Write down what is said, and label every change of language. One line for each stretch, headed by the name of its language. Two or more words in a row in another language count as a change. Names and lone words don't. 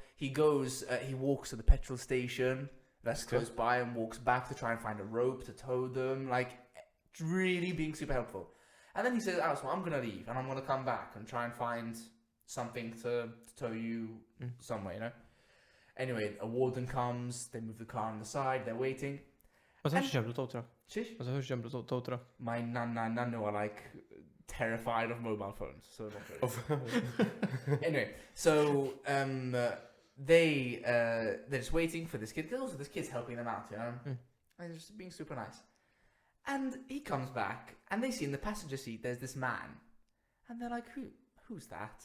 English: He goes, he walks to the petrol station that's close by and walks back to try and find a rope to tow them, like really being super helpful. And then he says, oh, so I'm going to leave and I'm going to come back and try and find something to tow you somewhere, you know? Anyway, a warden comes, they move the car on the side, they're waiting.
Maltese: Ma tafx ġemblu totra. Shish? Ma tafx ġemblu totra.
English: My nanu are like terrified of mobile phones, so not really. Anyway, so they're just waiting for this kid. 'Cause also this kid's helping them out, you know, and just being super nice. And he comes back, and they see in the passenger seat there's this man, and they're like, who's that?